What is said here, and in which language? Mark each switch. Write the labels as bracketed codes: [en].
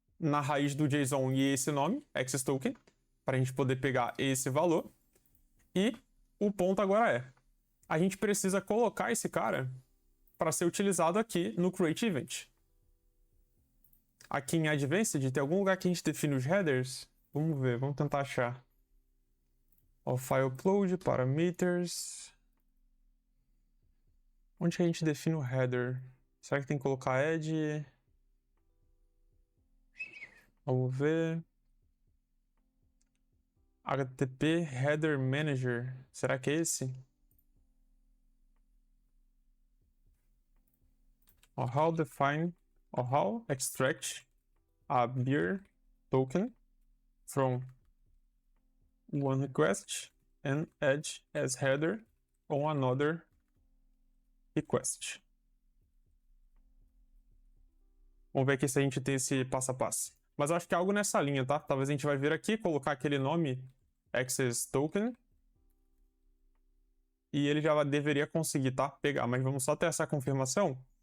[pt] Na raiz do JSON e esse nome, access token, para a gente poder pegar esse valor. E o ponto agora é, a gente precisa colocar esse cara para ser utilizado aqui no create event. Aqui em Advanced, tem algum lugar que a gente define os headers? Vamos ver, vamos tentar achar. Ó, file upload, parameters. Onde que a gente define o header? Será que tem que colocar add? Vamos ver. HTTP Header Manager. Será que é esse? [en] How define or how extract a beer token from one request and add as header on another request. [pt] Vamos ver aqui se a gente tem esse passo a passo. Mas eu acho que é algo nessa linha, tá? Talvez a gente vai vir aqui, colocar aquele nome access token. E ele já deveria conseguir, tá? Pegar, mas vamos só ter essa confirmação.